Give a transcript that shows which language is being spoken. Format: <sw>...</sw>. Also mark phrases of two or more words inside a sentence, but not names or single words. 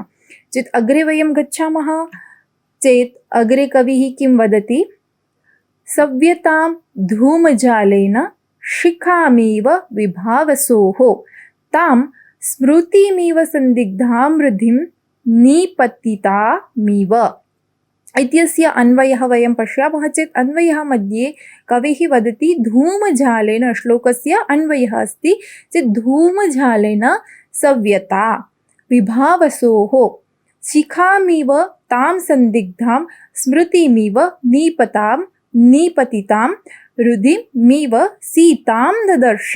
<sa>ચેત અગ્રે વયમ ગચ્છામઃ ચેત અગ્રે કવિः કિમ વદતિ સવ્યતામ ધૂમજાલેન શિખામીવ વિભાવસોઃ તામ સ્મૃતિમિવ સંદિગ્ધામ વૃદ્ધિમ निपतितामिव. इत्यस्य अन्वयः वयं पश्यामः चेत् अन्वयः मध्ये कविः वदति धूमजालेन, श्लोकस्य अन्वयः अस्ति चेत् धूमजालेन सव्यता विभावसोः शिखामिव तां संदिग्धां स्मृतिमिव निपतितां हृदिमिव सीतां ददर्श.</sa>